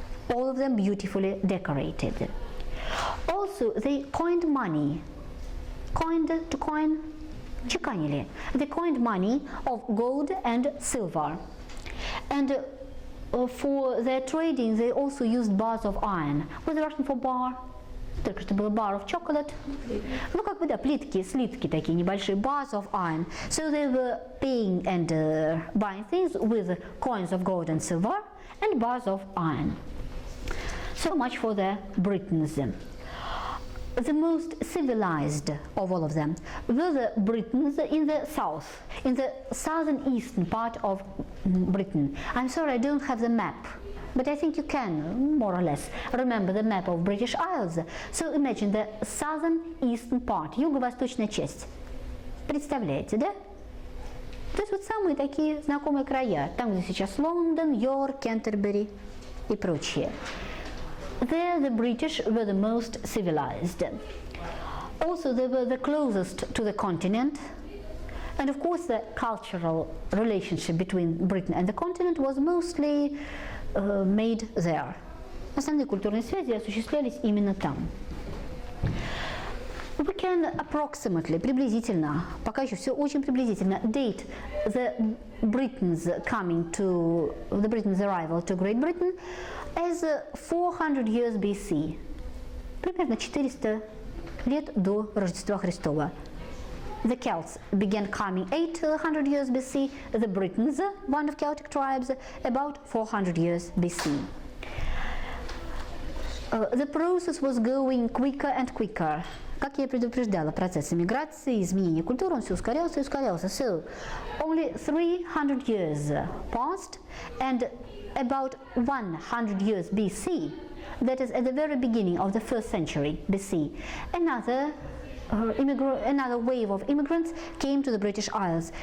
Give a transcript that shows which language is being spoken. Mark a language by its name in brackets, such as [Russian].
[English] All of them beautifully decorated. Also, they coined money. Coined, to coin, [Russian] чеканили. [English] They coined money of gold and silver. And for their trading, they also used bars of iron. What's the Russian for bar? [Russian] Только что было bar of chocolate. Ну, как бы, да, плитки, слитки такие небольшие, [English] bars of iron. So they were paying and buying things with coins of gold and silver and bars of iron. So much for the Britons. The most civilized of all of them were the Britons in the south, in the southern eastern part of Britain. I'm sorry, I don't have the map but I think you can, more or less, remember the map of British Isles. So imagine the southern eastern part, [Russian] юго-восточная часть. Представляете, да? То есть вот самые такие знакомые края, там, где сейчас Лондон, Йорк, Кентербери и прочее. [English] There the British were the most civilized. Also they were the closest to the continent. And of course the cultural relationship between Britain and the continent was mostly made there. [Russian] Основные культурные связи осуществлялись именно там. [English] We can approximately, [Russian] приблизительно, пока еще все очень приблизительно, [English] date the Britain's arrival to Great Britain as 400 years BC. [Russian] Примерно 400 лет до Рождества Христова. [English] The Celts began coming 800 years BC, the Britons, one of Celtic tribes, about 400 years BC. The process was going quicker and quicker. [Russian] Как я предупреждала, процесс эмиграции, изменения культуры, он все ускорялся и ускорялся. [English] So, only 300 years passed, and about 100 years BC, that is at the very beginning of the 1st century BC, another wave of immigrants came to the British Isles.